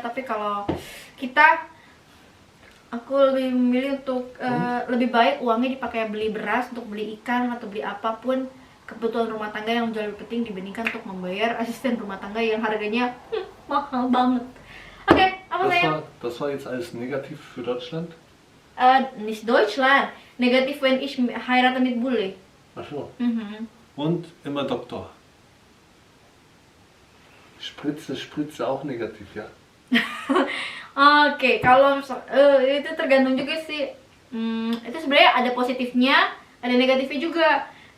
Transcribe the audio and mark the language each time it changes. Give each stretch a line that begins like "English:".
Indonesian: Tapi kalau kita, aku lebih memilih untuk lebih baik uangnya dipakai beli beras, untuk beli ikan atau beli apapun kebutuhan rumah tangga yang jauh lebih penting dibandingkan untuk membayar asisten rumah tangga yang harganya mahal banget. Oke, apa saya?
German: Das war jetzt alles negativ für Deutschland? Nicht Deutschland. Negativ wenn ich heirate mit Bule. Ach so. Und immer Doktor. Spritze auch negativ, ya?
Indonesian: Oke, kalau itu tergantung juga sih. Itu sebenarnya ada positifnya, ada negatifnya juga.